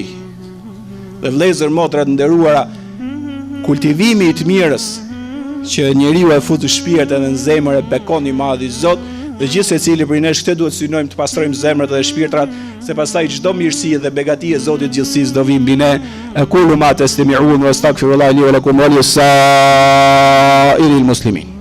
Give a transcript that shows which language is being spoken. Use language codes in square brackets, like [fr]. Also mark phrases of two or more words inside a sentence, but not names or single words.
[sq] Dhe vëllezër motra të nderuara, kultivimi i të mirës që njeriu e fut në shpirt edhe në zemër e bekon i madhi Zot, dhe gjithë secili prej nesh këtë duhet synojmë të pastrojmë zemrat dhe shpirtrat, se pastaj çdo mirësi dhe begati e Zotit gjithësisë do vijë mbi ne. [ar] أقول ما تسمعون وأستغفر الله لي ولكم ولسائر المسلمين.